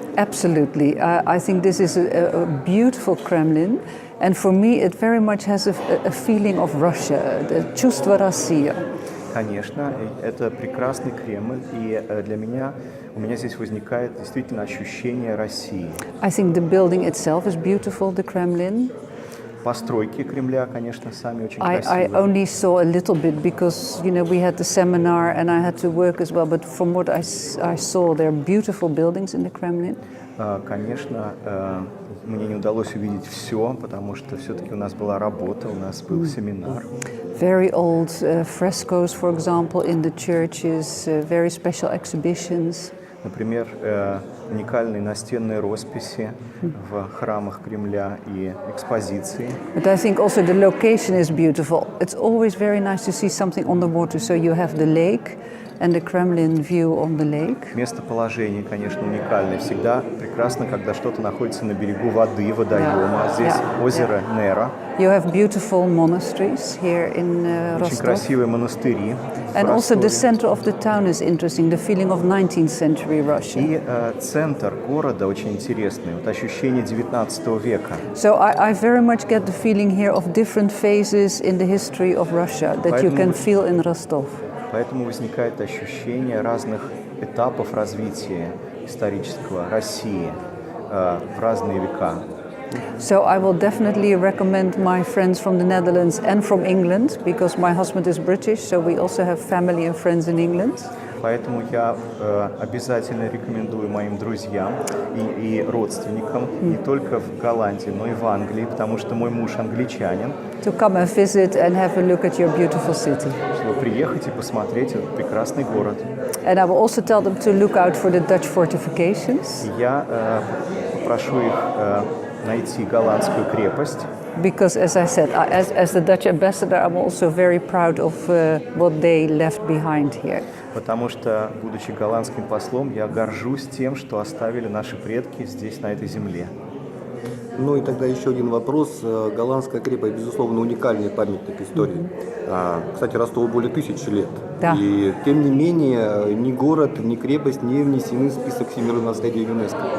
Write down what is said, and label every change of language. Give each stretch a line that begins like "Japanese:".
English: Absolutely. I think this is a beautiful Kremlin, and for me it very much has a feeling of Russia, the
Russian: чувство России. Конечно, это прекрасный Кремль, и у меня здесь возникает действительно ощущение России.
English: I think the building itself is beautiful, the Kremlin.
Russian: Постройки Кремля, конечно, сами очень
English: I
Russian: красивые.
English: only saw a little bit because, we had the seminar and I had to work as well, but from what I saw, there are beautiful buildings in the Kremlin.
Russian: Конечно, мне не удалось увидеть все, потому что все-таки у нас была работа, у нас был семинар.
English: Very old frescoes, for example, in the churches, very special exhibitions.
Russian: Например, уникальные настенные росписи в храмах Кремля и экспозиции.
English: But I think also the location is beautiful. It's always very nice to see something on the water. So you have the lake and the Kremlin view on the lake.
Russian: Местоположение, конечно, уникальное. Всегда прекрасно, когда что-то находится на берегу воды, водоема. Здесь озеро Нера.
English: You have beautiful monasteries here in
Russian: Очень
English: Rostov.
Russian: красивые монастыри.
English: And also the center of the town is interesting, the feeling of 19th century Russia.
Russian: И центр города очень интересный, вот ощущение 19 века.
English: So I very much get the feeling here of different phases in the history of Russia that you can feel in Rostov.
Russian: Поэтому возникает ощущение разных этапов развития исторического России в разные века.
English: So I will definitely recommend my friends from the Netherlands and from England, because my husband is British, so we also have family and friends in England.
Russian: Поэтому я обязательно рекомендую моим друзьям и родственникам не только в Голландии, но и в Англии, потому что мой муж англичанин.
English: To come and visit and have a look at your beautiful city.
Russian: Чтобы приехать и посмотреть этот прекрасный город.
English: And I will also tell them to look out for the Dutch fortifications.
Russian: И я попрошу их найти голландскую крепость. Because, as I said, as the Dutch ambassador, I'm also very proud of what they left behind here. Потому что, будучи голландским послом, я горжусь тем, что оставили наши предки здесь, на этой земле. Ну и тогда еще один вопрос. Голландская крепость, безусловно, уникальный памятник истории. Кстати, Ростову более 1000 лет. Да. И тем не менее, ни город, ни крепость не внесены в список всемирного наследия ЮНЕСКО.